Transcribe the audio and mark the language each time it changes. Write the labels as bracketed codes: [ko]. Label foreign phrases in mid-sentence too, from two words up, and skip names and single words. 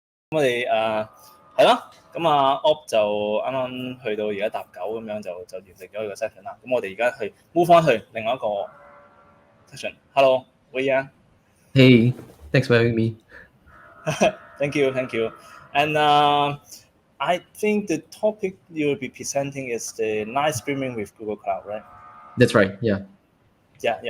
[yue] 我哋係咯，咁啊 Op 就啱啱去到而家搭9咁樣就完成咗佢個 session 啦。咁我哋而家去 move 翻去另外一個 session。 [en] Hello， Weiyuan。 Hey, thanks for having me. Thank you. And I think the topic you'll be presenting is the live streaming with Google Cloud, right? That's right. Yeah. Yeah.